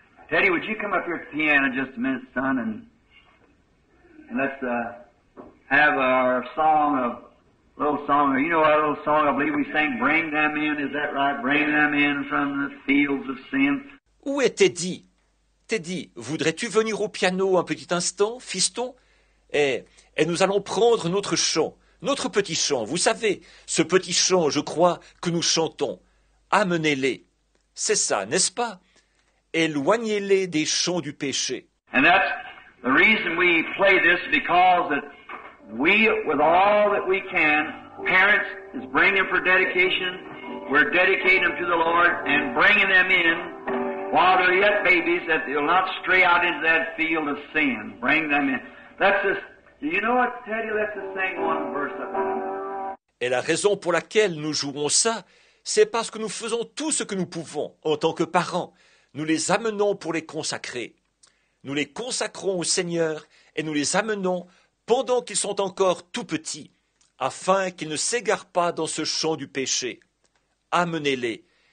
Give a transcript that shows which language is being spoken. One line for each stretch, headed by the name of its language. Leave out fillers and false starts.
English: Teddy, would you come up here at the piano just a minute, son, and let's have our little song. You know our little song, I believe we sang, Bring Them In, is that right? Bring them in from the fields of sin.
French: Où est Teddy? Teddy, voudrais-tu venir au piano un petit instant, fiston? Et nous allons prendre notre chant, notre petit chant. Vous savez, ce petit chant, je crois, que nous chantons. Amenez-les. C'est ça, n'est-ce pas? Éloignez-les des champs du péché.
English: And that's the reason we play this, because that we, with all that we can, parents is bringing them for dedication. We're dedicating them to the Lord and bringing them in while they're yet babies, that they'll not stray out into that field of sin. Bring them in. That's just, you know what, Teddy, let's just sing one verse of that.
French: Et la raison pour laquelle nous jouons ça, c'est parce que nous faisons tout ce que nous pouvons en tant que parents. Nous les amenons pour les consacrer. Nous les consacrons au Seigneur et nous les amenons pendant qu'ils sont encore tout petits, afin qu'ils ne s'égarent pas dans ce champ du péché. Amenez-les.